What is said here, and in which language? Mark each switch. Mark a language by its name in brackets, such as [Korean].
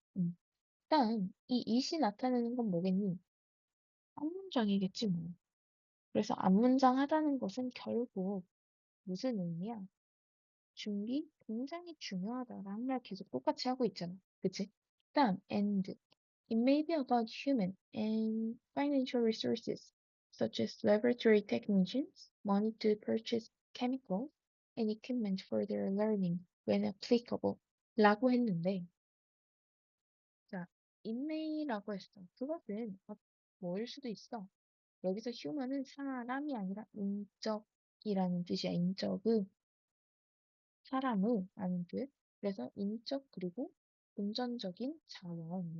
[Korean] 일단 이 it이 나타내는 건 뭐겠니? 앞문장이겠지 뭐. 그래서 앞문장 하다는 것은 결국 무슨 의미야? 준비 굉장히 중요하다라는 말 계속 똑같이 하고 있잖아. 그치? 다음, and. [English] It may be about human and financial resources, such as laboratory technicians, money to purchase chemicals, and equipment for their learning when applicable. [Korean] 라고 했는데, 자, it may라고 했어. 그것은 뭐일 수도 있어. 여기서 human은 사람이 아니라 인적이라는 뜻이야. 인적의 사람의 라는 뜻. 그래서 인적 그리고 금전적인 자원.